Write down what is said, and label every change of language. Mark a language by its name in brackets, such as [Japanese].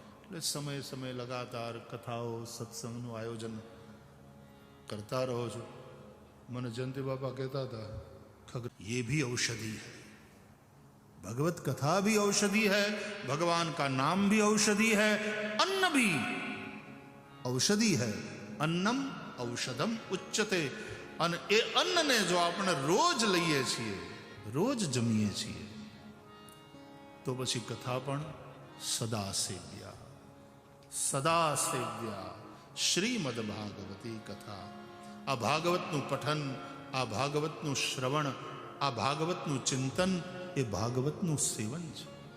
[Gujarati] એટલે સમયે સમયે લગાતાર કથાઓ સત્સંગનું આયોજન કરતા રહો છો. મને જયંતિ બાપા કહેતા હતા, [Hindi] खग ये भी औषधि है, भगवत कथा भी औषधि है, भगवान का नाम भी औषधि है, अन्न भी औषधि है. [Sanskrit] अन्नम औषधम उच्चते. [Gujarati] અને એ અન્નને જો આપણે રોજ લઈએ છીએ, રોજ જમીએ છીએ, તો પછી કથા પણ સદા સેવ્યા, સદા સેવ્યા. શ્રીમદ ભાગવતી કથા. આ ભાગવતનું પઠન, આ ભાગવતનું શ્રવણ, આ ભાગવતનું ચિંતન એ ભાગવતનું સેવન છે.